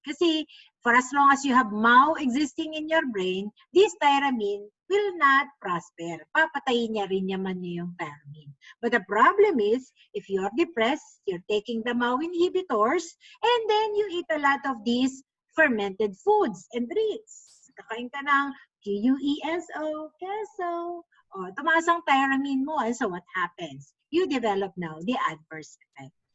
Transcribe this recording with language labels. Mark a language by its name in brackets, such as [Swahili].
[English] Kasi for as long as you have MAO existing in your brain, this tyramine will not prosper. [Filipino] Papatayin niya rin naman yung tyramine. [English] But the problem is, if you're depressed, you're taking the MAO inhibitors, and then you eat a lot of these fermented foods and drinks. [Filipino] Kakain ka ng QUESO, queso. O, tumaas ang tyramine mo, [English] and so what happens? You develop now the adverse effect.